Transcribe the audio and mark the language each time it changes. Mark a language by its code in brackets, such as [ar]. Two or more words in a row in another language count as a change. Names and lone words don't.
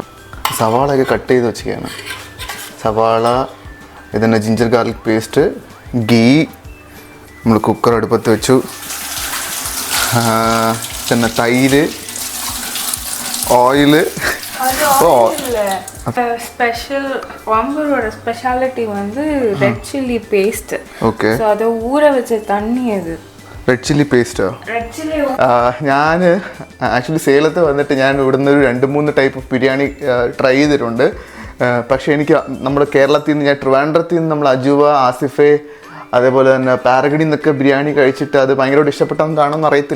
[ml] സവാളയൊക്കെ കട്ട് ചെയ്ത് വെച്ചിരിക്കുകയാണ്. സവാള, ഇതിൻ്റെ [en] ginger garlic paste, [ml] ഗീ, നമ്മൾ കുക്കർ അടുപ്പത്ത് വെച്ചു, പിന്നെ തൈര്, ഓയില്. [en] speciality வந்து red chilli paste. [ta] ஓகே, சோ அத ஊற வச்ச தண்ணி அது. [en] Red chilli pasteo? [ml] ഞാൻ ആക്ച്വലി സേലത്ത് വന്നിട്ട് ഞാൻ ഇവിടുന്ന് ഒരു 2-3 [en] type of [ml] ബിരിയാണി ട്രൈ ചെയ്തിട്ടുണ്ട്. പക്ഷേ എനിക്ക് നമ്മുടെ കേരളത്തിൽ നിന്ന്, ഞാൻ ട്രിവാൻഡ്രത്തിൽ നിന്ന് നമ്മൾ അജുവ, ആസിഫെ, അതേപോലെ തന്നെ പാരഗഡിൽ നിന്നൊക്കെ ബിരിയാണി കഴിച്ചിട്ട് അത് ഭയങ്കരമായിട്ട് ഇഷ്ടപ്പെട്ടെന്നാണെന്ന് അറിയത്തില്ല.